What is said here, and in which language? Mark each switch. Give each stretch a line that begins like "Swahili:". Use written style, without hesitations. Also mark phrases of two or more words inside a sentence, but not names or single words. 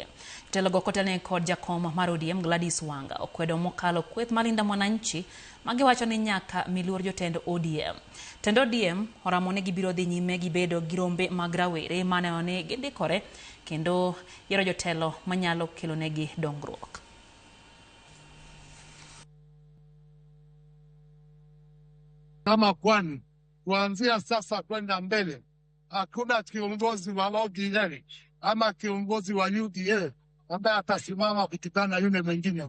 Luo (Kenya and Tanzania): Telogo kotene kod jakom mar ODM Gladys Wanga okwedo mokalo kweth mar Linda Mwananchi magiwacho ni nyaka miluor jotend ODM. Tend ODM oramone gibiro dhi nyime gi bedo gi rombe mag rawere mane one gindikore kendo yiero jotelo manyalo kelonegi dongruok.
Swahili: Kama kwani kuanzia sasa kwenda mbele hakuna kiongozi wa gine ama kiongozi wa UDA ambaye atasimama kutokana yule mwingine.